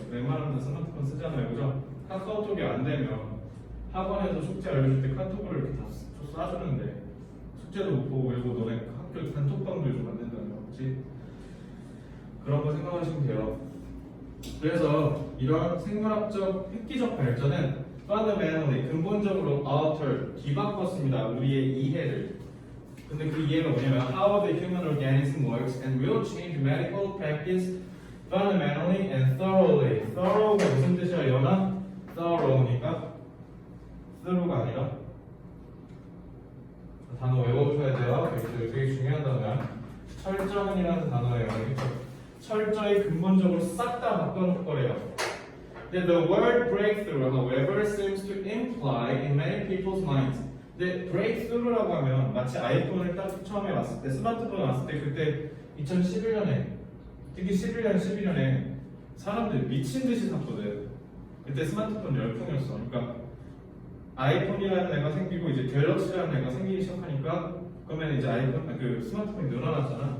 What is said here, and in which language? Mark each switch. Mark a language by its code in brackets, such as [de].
[ko] 웬만하면 스마트폰 쓰잖아요, 그죠? 카카오톡이 안 되면 학원에서 숙제 알려줄 때 카톡으로 이렇게 다 쏴주는데 숙제도 못 보고 그리고 너네 학교 단톡방도 요즘 안 된다며, 그렇지? 그런 거 생각하시면 돼요. 그래서 이런 생물학적 획기적 발전은 fundamentally 근본적으로 altered 뒤바꿨습니다. 우리의 이해를. 근데 그 이해가 뭐냐면 [en] how the human organism works and will change medical practice fundamentally and thoroughly. [ko] thorough가 무슨 뜻이야, 연아? thorough니까 thorough가 아니라 단어 외워주셔야 돼요. 되게 중요한 단어야. 철저한이라는 단어예요. 알겠죠? 철저히 근본적으로 싹 다 바꿔놓을 거래요. [en] The word breakthrough, however, seems to imply in many people's minds. [ko] 근데 breakthrough라고 하면 마치 아이폰을 딱 처음에 왔을 때, 스마트폰 왔을 때 그때 2011년에 특히 11년에 사람들이 미친 듯이 샀거든. 그때 스마트폰 열풍이었어. 그러니까 아이폰이라는 애가 생기고 이제 갤럭시라는 애가 생기기 시작하니까 그러면 이제 그 스마트폰이 늘어났잖아.